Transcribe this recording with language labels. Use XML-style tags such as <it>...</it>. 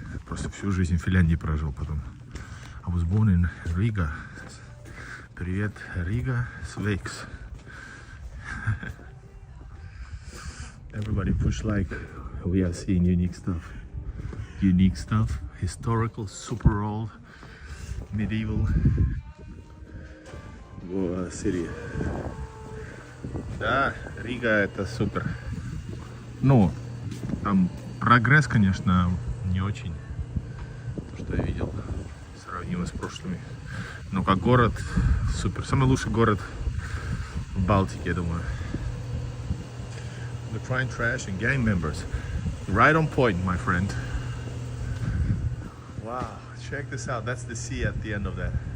<ru>Просто всю жизнь в Финляндии прожил потом.</ru> <en>I was born in Riga.</en> <ru>Привет, Riga,</ru> <lv>Sveiks.</lv> <en>Everybody push like. We are seeing unique stuff. Unique stuff. Historical, super old, medieval city.</en> <ru>Да, Рига это супер. Ну, там прогресс, конечно, не очень. То, что я видел, сравнимо с прошлыми. Но как город, супер. Самый лучший город в Балтике, я думаю.</ru> <en>The crime trash and gang members. Right on point, my friend. Wow, check this out. That's the sea at the end of that.</en>